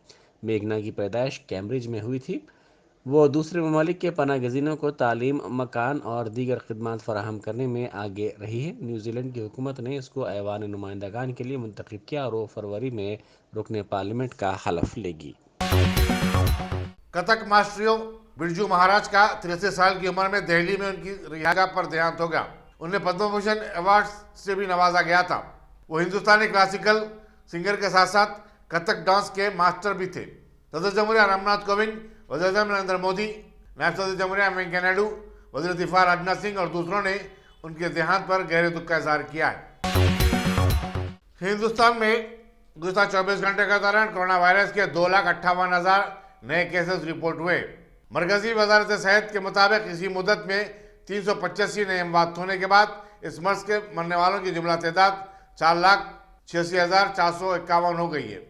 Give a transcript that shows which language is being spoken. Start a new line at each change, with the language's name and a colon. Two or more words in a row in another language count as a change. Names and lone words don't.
Urdu: میگھنا کی پیدائش کیمبرج میں ہوئی تھی۔ وہ دوسرے ممالک کے پناہ گزینوں کو تعلیم، مکان اور دیگر خدمات فراہم کرنے میں آگے رہی ہے۔ نیوزی لینڈ کی حکومت نے اس کو ایوان نمائندگان کے لیے منتخب کیا اور وہ فروری میں رکن پارلیمنٹ کا حلف لے گی۔ کتھک ماسٹریو برجو مہاراج کا 63 سال کی عمر میں دہلی میں ان کی رہائش پر دیہانت ہو گیا۔ انہیں پدم بھوشن ایوارڈ سے بھی نوازا گیا تھا۔ وہ ہندوستانی
English: classical singer
Urdu: کے ساتھ ساتھ کتھک ڈانس کے ماسٹر بھی تھے۔ صدر جمہوریہ رام ناتھ کووند، وزیر اعظم نریندر مودی، نائب صدر جمہوریہ وینکیا نائیڈو، وزیر دفاع راجناتھ سنگھ اور دوسروں نے ان کے دیہانت پر گہرے دکھ کا اظہار کیا ہے۔ ہندوستان میں گزشتہ 24 گھنٹے کے دوران کورونا وائرس کے 2,58,000 نئے کیسز رپورٹ ہوئے۔ مرکزی وزارت صحت کے مطابق اسی مدت میں 385 نئے اموات ہونے کے بعد اس مرض کے مرنے والوں کی جملہ تعداد 4,86,451 ہو گئی ہے۔